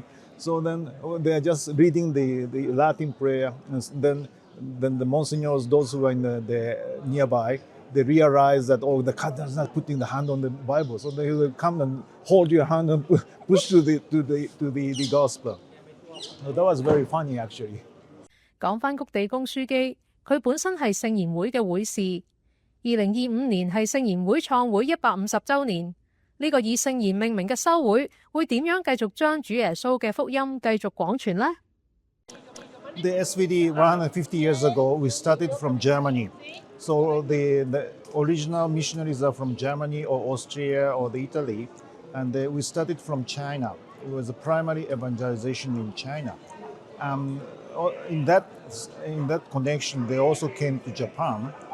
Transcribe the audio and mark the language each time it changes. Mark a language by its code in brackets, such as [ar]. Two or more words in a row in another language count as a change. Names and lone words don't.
[en] So then they're just reading the Latin prayer, and then the monsignors, those who are in the nearby, they realize that, the cardinal is not putting the hand on the Bible, so they will come and hold your hand and push to the gospel. So that was very funny, actually. [yue] 講返谷地公樞機， 佢本身係聖言會嘅會士。2025年係聖言會創會150週年，呢個以聖言命名嘅修會會點樣繼續將主耶穌嘅福音繼續廣傳呢？ [en] The SVD 150 years ago, we started from Germany. So the original missionaries are from Germany or Austria or the Italy, and we started from China. It was a primary evangelization in China. In that connection, they also came to Japan.